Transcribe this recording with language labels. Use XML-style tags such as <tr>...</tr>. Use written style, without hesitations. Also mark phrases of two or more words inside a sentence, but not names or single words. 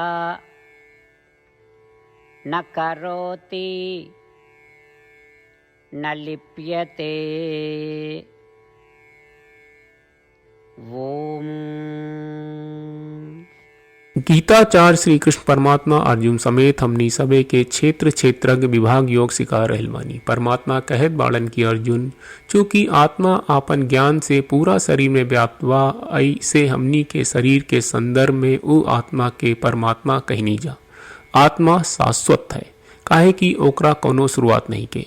<sa>न करोति न लिप्यते। ओम।</sa> <bho>गीताचार्य श्री कृष्ण परमात्मा अर्जुन समेत हमनी सबे के क्षेत्र क्षेत्रज्ञ विभाग योग सिखा रहल बानी। परमात्मा कहत बाड़न की अर्जुन, चूंकि आत्मा आपन ज्ञान से पूरा शरीर में व्याप्त बा, ऐसे हमनी के शरीर के संदर्भ में वो आत्मा के परमात्मा कहनी जा। आत्मा शाश्वत है, काहे कि ओकरा कोनो शुरुआत नहीं के।</bho>